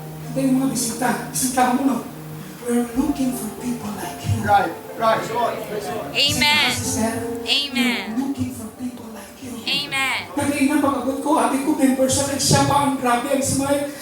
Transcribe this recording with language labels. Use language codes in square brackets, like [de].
[tl] Ito yung mga bisita mo no. [en] We're looking for people like you. Right. Amen. We're Amen. looking for people like you. Amen. [hil] Naging pagkabot ko, abi ko member siya, at siya pa ang grabe ang smile.